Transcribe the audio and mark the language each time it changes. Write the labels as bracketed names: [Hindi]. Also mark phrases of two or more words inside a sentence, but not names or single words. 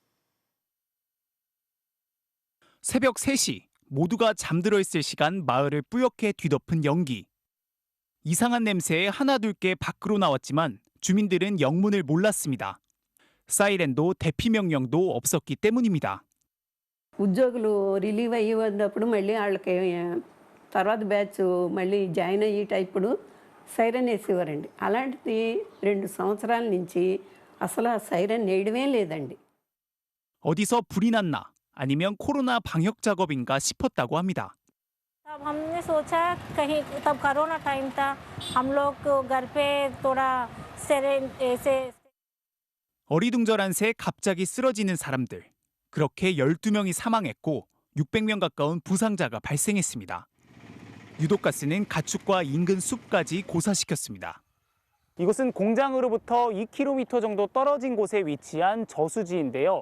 [Korean] 새벽 3시, 모두가 잠들어 있을 시간 마을을 뿌옇게 뒤덮은 연기. 이상한 냄새에 하나둘 밖으로 나왔지만 주민들은 영문을 몰랐습니다. 사이렌도 대피 명령도 없었기 때문입니다. [Telugu] ఉద్యోగులు రిలీవ్ అయ్యి ఉన్నప్పుడు మళ్ళీ వాళ్ళకి తర్వాత బ్యాచ్ మళ్ళీ జాయిన్ అయ్యేటప్పుడు సైరన్ వేసేవారండి. అలాంటిది 2 సంవత్సరాల నుంచి అసలు ఆ సైరన్ వేయడమే లేదండి. [Korean] 어디서 불이 났나 아니면 코로나 방역 작업인가 싶었다고 합니다. [Hindi] तब हमने सोचा कहीं तब [English] corona time [Hindi] था हम लोग घर पे थोड़ा सायरन ऐसे [Korean] 어리둥절한 새 갑자기 쓰러지는 사람들. 그렇게 12명이 사망했고 600명 가까운 부상자가 발생했습니다. 유독가스는 가축과 인근 숲까지 고사시켰습니다. 이곳은 공장으로부터 2km 정도 떨어진 곳에 위치한 저수지인데요.